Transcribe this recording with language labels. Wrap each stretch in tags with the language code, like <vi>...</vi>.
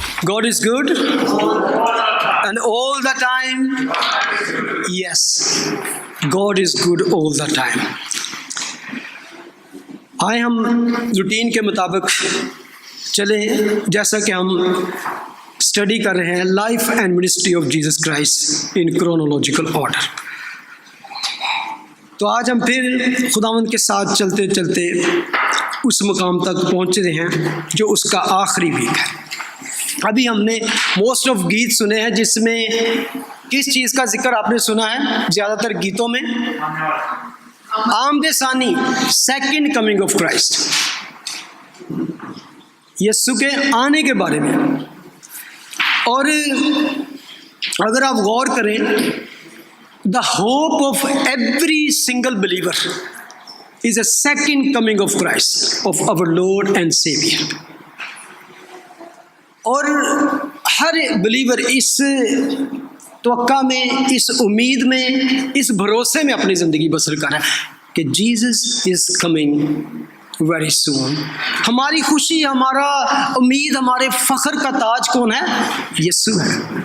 <en>God is good and all the time. Yes, God is good all the time.</en> <ur>آئے ہم routine کے مطابق چلیں، جیسا کہ ہم اسٹڈی کر رہے ہیں</ur> <en>Life and ministry of Jesus Christ in chronological order.</en> <ur>تو آج ہم پھر خداوند کے ساتھ چلتے چلتے اس مقام تک پہنچ رہے ہیں جو اس کا آخری ویک ہے. ابھی ہم نے موسٹ آف گیت سنے ہیں، جس میں کس چیز کا ذکر آپ نے سنا ہے زیادہ تر گیتوں میں؟ آمد ثانی،</ur> <en>second coming of Christ,</en> <ur>یسوع کے آنے کے بارے میں. اور اگر آپ غور کریں،</ur> <en>The hope of every single believer is a second coming of Christ of our lord and saviour.</en> <ur>اور ہر بلیور اس توقع میں، اس امید میں، اس بھروسے میں اپنی زندگی بسر کر رہا ہے کہ</ur> <en>Jesus is coming very soon.</en> <ur>ہماری خوشی، ہمارا امید، ہمارے فخر کا تاج کون ہے؟ یسوع ہے.</ur>